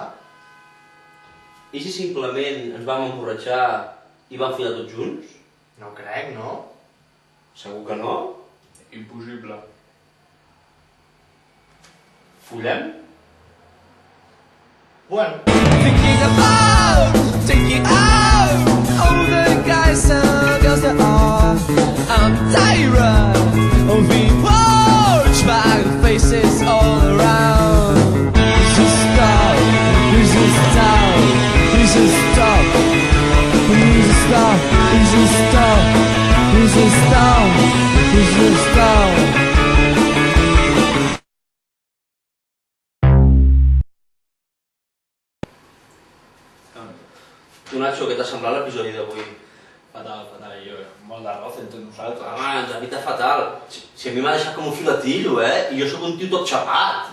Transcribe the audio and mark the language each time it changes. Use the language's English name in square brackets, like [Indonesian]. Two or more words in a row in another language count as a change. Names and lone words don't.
[Catalan] I si simplement ens vam emborratxar i vam follar tots junts? No crec, no? Segur que no? Impossible. Follem? Bueno, [English] Thinking about taking out all the guys and girls that are. I'm tired of being watched by the faces all around. It's just stop, it's just stop, it's just stop, it's just stop, it's just stop, it's just stop, it's just stop. [Catalan] Tu, Nacho, què t'ha semblat l'episodi d'avui? Fatal, jo. Molt d'arroz entre nosaltres. Home, ens ha dit fatal. Si a mi m'ha deixat com un filatillo, I jo sóc un tio tot xapat.